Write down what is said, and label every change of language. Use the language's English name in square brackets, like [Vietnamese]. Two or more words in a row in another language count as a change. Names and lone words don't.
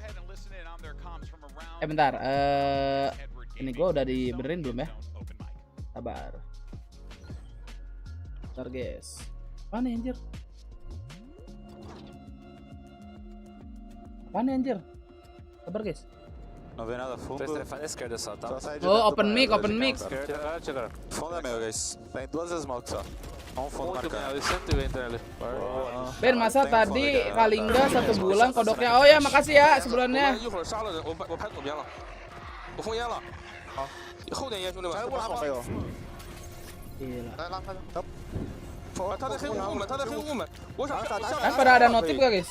[Indonesian] Bentar. Ini gua udah dibenerin belum ya? Sabar. Bentar guys. Mana anjir? Sabar guys. [Portuguese] Não vê nada fundo. À esquerda só, tá? [English] Oh, open mic. [Portuguese] Fundo é meu, guys. Tem duas smoke só. Fundo marcado. [Indonesian] Ben, masa tadi Kalingga 1 bulan kodoknya. Oh ya, makasih ya sebulannya. Kan pada ada notif gak guys?